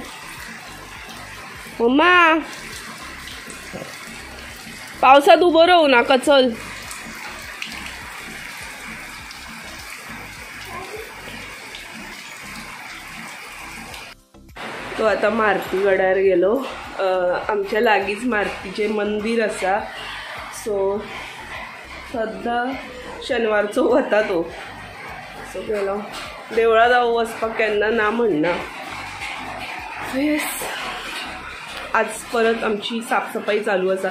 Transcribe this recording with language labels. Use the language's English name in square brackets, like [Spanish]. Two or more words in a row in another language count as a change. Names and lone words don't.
[Marathi] मम्मा पावसात उभं राहू नका, चल. [Konkani] तो आता मारुतीगडार गेलो. आमच्या लागींच मारुतीचें मंदिर आसा, सो सद्दां शेनवारचो वता तो. सो गेलो. देवळात हांव वचपाक केन्ना ना म्हणना. येस, आज परत आमची साफसफाई चालू आसा.